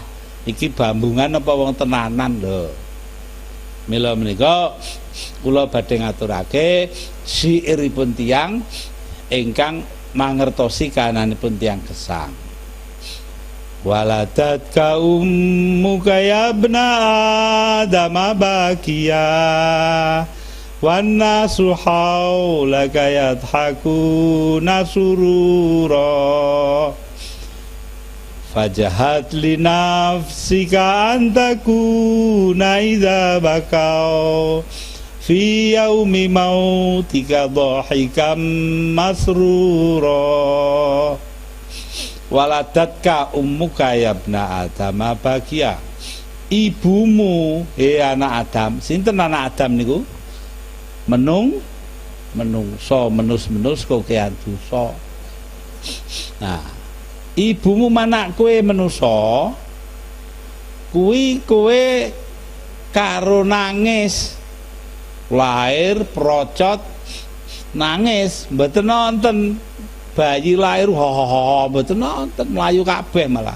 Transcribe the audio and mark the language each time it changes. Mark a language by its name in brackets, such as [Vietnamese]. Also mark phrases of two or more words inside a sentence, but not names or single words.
[Javanese] Iki bambungan apa wong tenanan lho. Mila menika kula badhe ngaturake syairipun tiyang ingkang mangertosi kahananipun tiyang gesang. [Arabic] ولدتك أمك يا ابن آدم باكيا والناس حولك يضحكون سرورا فاجهد لنفسك أن تكون إذا بكوا في يوم موتك ضاحكا مسرورا. ولدتك أمك يا ابن آدم باكيا. [Javanese] Ibumu anak Adam. Sinten anak Adam niku? Menungso, menus kokean dosa. Nah, ibumu manak kowe menungso, kuwi kowe karo nangis, lahir procot nangis, mboten nonton bayi lahir ho mboten nonton, mlayu kabeh malah.